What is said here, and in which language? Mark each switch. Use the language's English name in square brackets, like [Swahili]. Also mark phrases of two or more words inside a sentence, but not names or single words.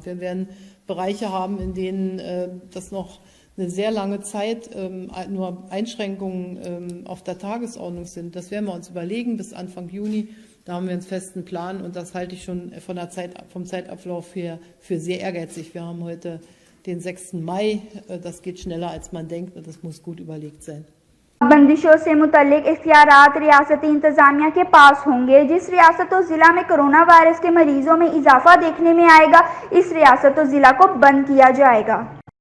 [German] Wir werden Bereiche haben, in denen das noch eine sehr lange Zeit nur Einschränkungen auf der Tagesordnung sind. Das werden wir uns überlegen bis Anfang Juni. Da haben wir einen festen Plan und das halte ich schon vom Zeitablauf her für sehr ehrgeizig. Wir haben heute den 6. Mai. Das geht schneller, als man denkt und das muss gut überlegt sein. [Urdu] بندشوں سے متعلق اختیارات ریاستی انتظامیہ کے پاس ہوں گے. جس ریاست اور ضلع میں کورونا وائرس کے مریضوں میں اضافہ دیکھنے میں آئے گا، اس ریاست اور ضلع کو بند کیا جائے گا.